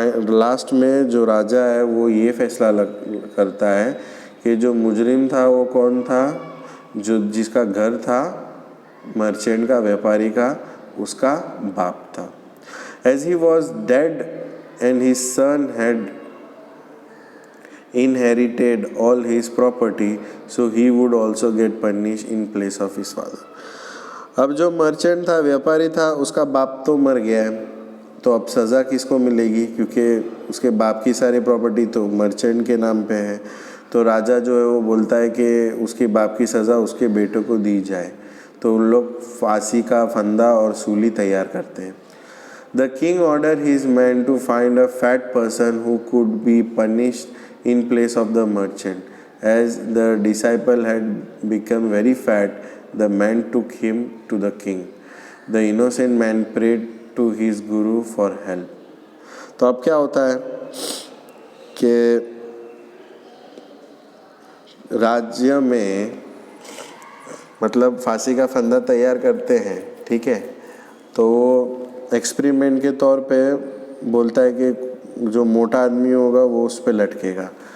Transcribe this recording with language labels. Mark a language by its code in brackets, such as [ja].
[hi] Last में जो राजा है वो ये फैसला करता है कि जो मुजरिम था वो कौन था, जो जिसका घर था मर्चेंट का, व्यापारी का, उसका बाप था. [en] As he was dead and his son had inherited all his property, so he would also get punished in place of his father. [hi] अब जो मर्चेंट था, व्यापारी था, उसका बाप तो मर गया है, तो अब सज़ा किसको मिलेगी, क्योंकि उसके बाप की सारी प्रॉपर्टी तो मर्चेंट के नाम पे है. तो राजा जो है वो बोलता है कि उसके बाप की सज़ा उसके बेटे को दी जाए. तो उन लोग फांसी का फंदा और सूली तैयार करते हैं. [en] The king ordered his men to find a fat person who could be punished in place of the merchant. As the disciple had become very fat, the man took him to the king. The innocent man prayed to his guru for help. [hi] तो अब क्या होता है कि राज्य में मतलब फांसी का फंदा तैयार करते हैं, ठीक है. तो एक्सपेरिमेंट के तौर पे बोलता है कि जो मोटा आदमी होगा वो उस पे लटकेगा.